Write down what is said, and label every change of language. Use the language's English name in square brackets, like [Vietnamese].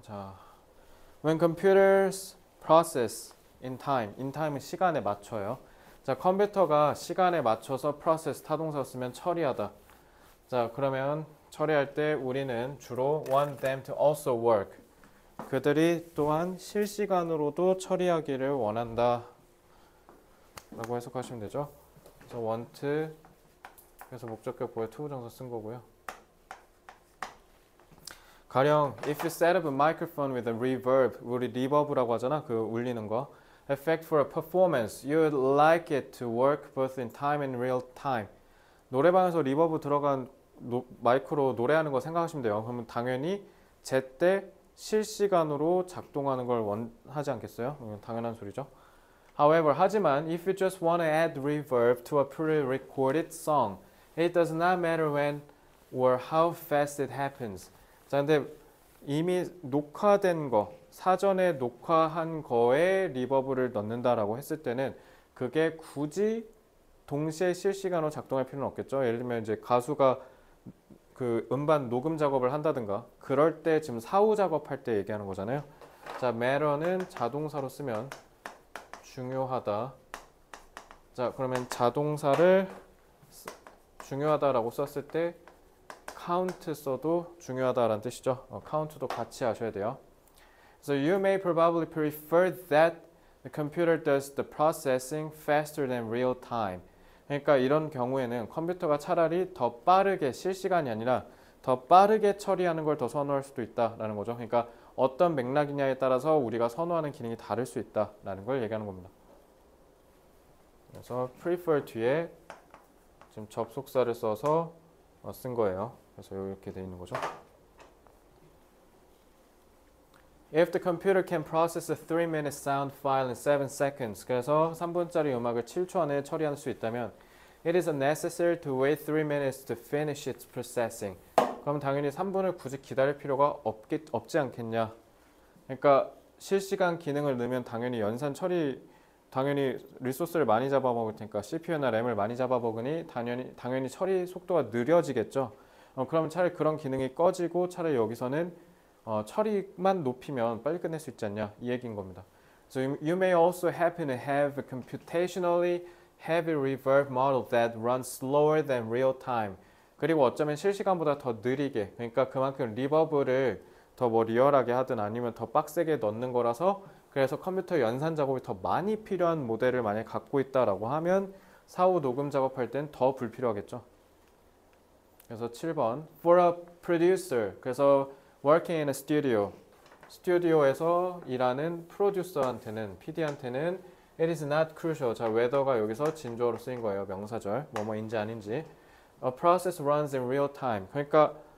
[English] 자, when computers process in time [Korean] 은 시간에 맞춰요. 자, 컴퓨터가 시간에 맞춰서 process 타동사 쓰면 처리하다. 자, 그러면 처리할 때 우리는 주로 [English] want them to also work. [Korean] 그들이 또한 실시간으로도 처리하기를 원한다. 라고 해석하시면 되죠. 그래서 want 그래서 목적격 보여 투부정사 쓴 거고요. [English] 가령 if you set up a microphone with a reverb [Korean] 우리 리버브라고 하잖아. 그 울리는 거. [English] Effect for a performance. You'd like it to work both in time and real time. [Korean] 노래방에서 리버브 들어간 마이크로 노래하는 거 생각하시면 돼요. 그러면 당연히 제때 실시간으로 작동하는 걸 원하지 않겠어요? 당연한 소리죠. [English] However, [Korean] 하지만 [English] if you just want to add reverb to a pre-recorded song, it does not matter when or how fast it happens. [Korean] 자, 근데 이미 녹화된 거, 사전에 녹화한 거에 리버브를 넣는다라고 했을 때는 그게 굳이 동시에 실시간으로 작동할 필요는 없겠죠. 예를 들면 이제 가수가 그 음반 녹음 작업을 한다든가 그럴 때 지금 사후 작업할 때 얘기하는 거잖아요. 자, matter는 자동사로 쓰면 중요하다. 자, 그러면 자동사를 중요하다라고 썼을 때 count 써도 중요하다라는 뜻이죠. count도 같이 하셔야 돼요. [English] So you may probably prefer that the computer does the processing faster than real time. [Korean] 그러니까 이런 경우에는 컴퓨터가 차라리 더 빠르게 실시간이 아니라 더 빠르게 처리하는 걸 더 선호할 수도 있다라는 거죠. 그러니까 어떤 맥락이냐에 따라서 우리가 선호하는 기능이 다를 수 있다라는 걸 얘기하는 겁니다. 그래서 prefer 뒤에 지금 접속사를 써서 쓴 거예요. 그래서 이렇게 돼 있는 거죠. [English] If the computer can process a 3-minute sound file in 7 seconds, [Korean] 그래서 3분짜리 음악을 7초 안에 처리할 수 있다면 [English] it is unnecessary to wait 3 minutes to finish its processing. [Korean] 그럼 당연히 3분을 굳이 기다릴 필요가 없지 않겠냐. 그러니까 실시간 기능을 넣으면 당연히 연산 처리 당연히 리소스를 많이 잡아먹을 테니까 CPU나 램을 많이 잡아먹으니 당연히 처리 속도가 느려지겠죠. 그러면 차라리 그런 기능이 꺼지고 차라리 여기서는 처리만 높이면 빨리 끝낼 수 있지 않냐 이 얘기인 겁니다. So you may also happen to have a computationally heavy reverb model that runs slower than real time. 그리고 어쩌면 실시간보다 더 느리게 그러니까 그만큼 리버브를 더 뭐 리얼하게 하든 아니면 더 빡세게 넣는 거라서 그래서 컴퓨터 연산 작업이 더 많이 필요한 모델을 만약에 갖고 있다라고 하면 사후 녹음 작업할 땐 더 불필요하겠죠. 그래서 7번 [English] For a producer [Korean] 그래서 [English] working in a studio [Korean] 스튜디오에서 일하는 프로듀서한테는 PD한테는 [English] it is not crucial [Korean] 자 whether가 여기서 진주어로 쓰인 거예요. 명사절 뭐뭐인지 아닌지 [English] A process runs in real time [Korean] 그러니까